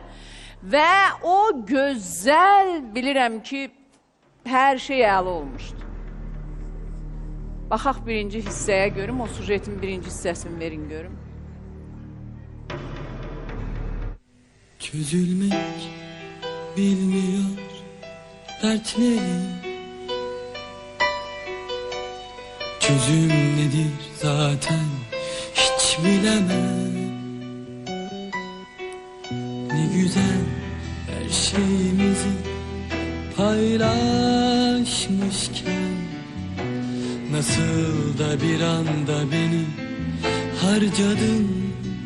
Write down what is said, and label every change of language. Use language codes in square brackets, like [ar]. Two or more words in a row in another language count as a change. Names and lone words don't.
[az] Və o gözəl bilirəm ki, hər şey əla olmuşdu. Baxaq birinci hissəyə görüm, o sujetin birinci hissəsini verin görüm. [tr] Çözülmek bilmiyor dertlerim. Çözüm nedir zaten hiç bilemem. Ne güzel her şeyimizi paylaşmışken, nasıl da bir anda beni harcadın.